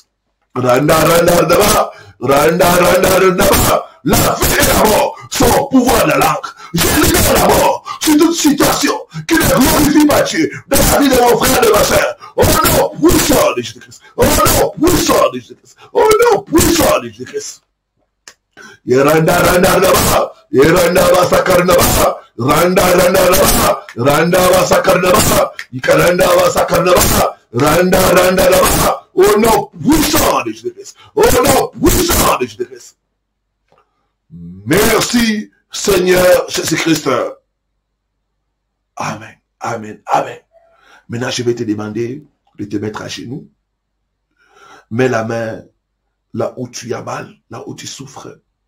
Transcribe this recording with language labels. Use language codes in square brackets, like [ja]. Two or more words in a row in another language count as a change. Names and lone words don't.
[fr] Randa, randa, randa, randa, randa, randa. La vie et la mort sont au pouvoir de la langue. Je libère la mort sur toute situation qui ne glorifie pas Dieu dans la vie de mon frère et de ma soeur. Au nom puissant de Jésus-Christ. Au nom puissant de Jésus-Christ. Au nom puissant de Jésus-Christ. Randa, randa, randa, randa, vasakarna, randa, randa, randa, randa, vasakarna, ikaranda, vasakarna, randa, randa, randa, au nom puissant de Jésus-Christ, au nom puissant de Jésus-Christ. Merci, Seigneur Jésus-Christ. Amen, amen, amen. Maintenant, je vais te demander de te mettre à genoux. Mets la main là où tu as mal, là où tu souffres.